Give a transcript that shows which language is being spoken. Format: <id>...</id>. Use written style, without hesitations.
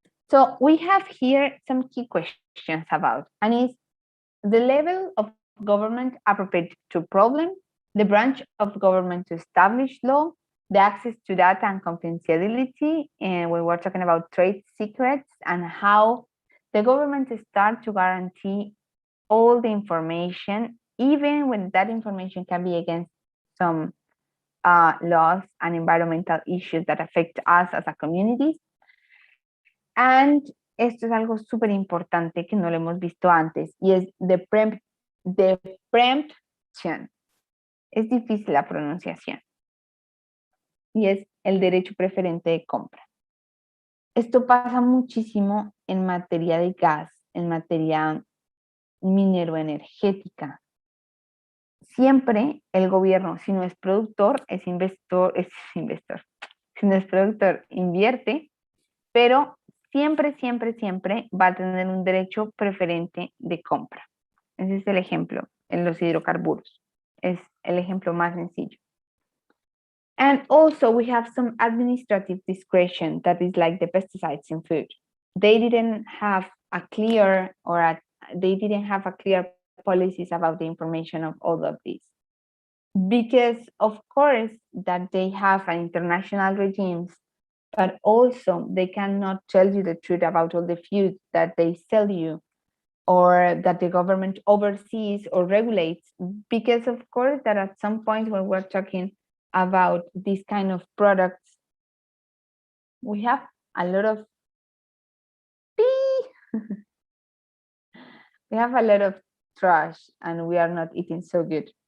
<en>So we have here some key questions about, and is the level of government appropriate to problem, the branch of government to establish law, the access to data and confidentiality, and when we're talking about trade secrets, and how the government start to guarantee all the information, even when that information can be against some laws and environmental issues that affect us as a community.</en> <es>And esto es algo súper importante que no lo hemos visto antes, y es</es> <en>the preemption.</en> <es>Es difícil la pronunciación. Y es el derecho preferente de compra. Esto pasa muchísimo en materia de gas, en materia minero-energética. Siempre el gobierno, si no es productor, es investor. Si no es productor, invierte, pero siempre va a tener un derecho preferente de compra. Ese es el ejemplo en los hidrocarburos. Es el ejemplo más sencillo.</es> <en>And also we have some administrative discretion that is like the pesticides in food. They didn't have a clear policies about the information of all of these. Because of course that they have an international regimes, but also they cannot tell you the truth about all the foods that they sell you or that the government oversees or regulates, because of course that at some point when we're talking about these kind of products, we have a lot of we have a lot of trash and we are not eating so good.</en>